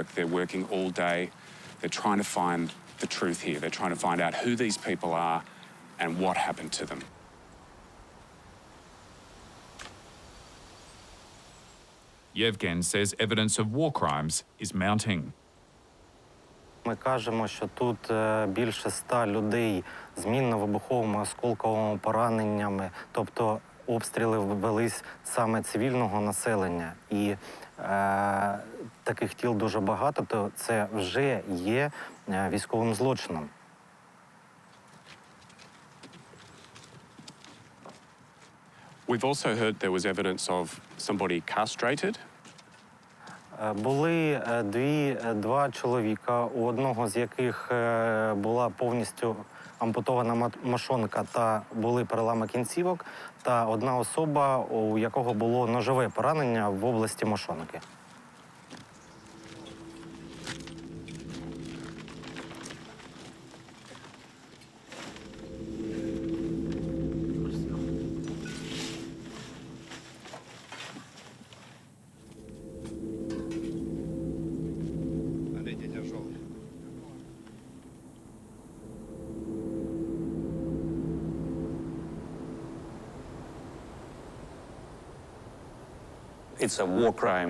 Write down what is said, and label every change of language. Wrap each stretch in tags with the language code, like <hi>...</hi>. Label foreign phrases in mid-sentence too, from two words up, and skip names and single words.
<en>They're working all day. They're trying to find the truth here. They're trying to find out who these people are and what happened to them. Yevgen says evidence of war crimes is mounting.</en> <uk>Ми кажемо, що тут більше 100 людей з мінно-вибуховими осколковими пораненнями, тобто обстріли велись саме цивільного населення. І таких тіл дуже багато, то це вже є військовим злочином.</uk> <en>We've also heard there was evidence of somebody castrated.</en> <uk>Були два чоловіка, у одного з яких була повністю ампутована мошонка та були перелами кінцівок, та одна особа, у якого було ножове поранення в області мошонки.</uk> <en>It's a war crime.</en>